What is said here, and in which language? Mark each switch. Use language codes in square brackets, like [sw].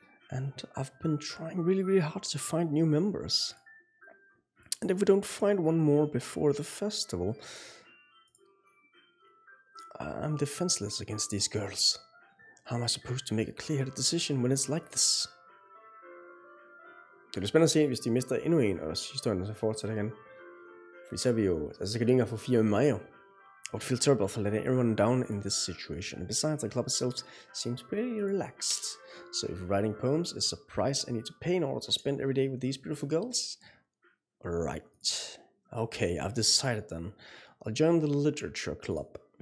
[en] And I've been trying really hard to find new members. And if we don't find one more before the festival, I'm defenseless against these girls. How am I supposed to make a clear decision when it's like this? [da] Det bliver spændende at se, hvis de mister endnu en, og historien så fortsætter igen. For så er vi jo, altså så kan de ikke engang få 4 med mig jo. [en] I would feel terrible for letting everyone down in this situation. Besides, the club itself seems pretty relaxed. So if writing poems is a price I need to pay in order to spend every day with these beautiful girls? Right. Okay, I've decided then. I'll join the literature club.